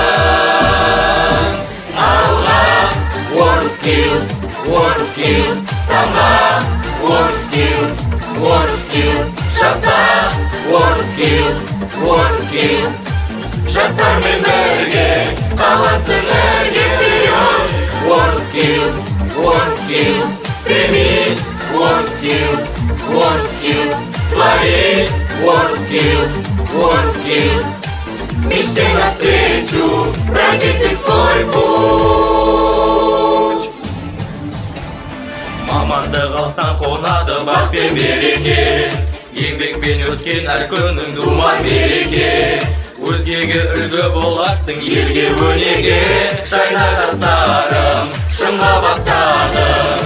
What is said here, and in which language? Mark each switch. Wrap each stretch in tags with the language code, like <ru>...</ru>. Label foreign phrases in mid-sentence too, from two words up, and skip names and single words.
<kk>Алға,</kk> <en>work skills,</en> <kk>самға,</kk> <en>work skills,</en> <kk>жаса,</kk> <en>work skills.</en> <kk>Жастармен бірге қаласын өрге сүйіп.</kk> <en>Work skills,</en> <ru>стремись,</ru> <en>work skills,</en> <ru>творить,</ru> <en>work skills.</en> <ru>Мечте навстречу, пройди ты свой путь.</ru> <kk>Мамандық алсаң қонады бақ пен береке, еңбекпен өткен әр күнің думан мереке. Өзгеге үлгі боларсың, елге өнеге. Жайна жастарым, шыңға бастадың.</kk>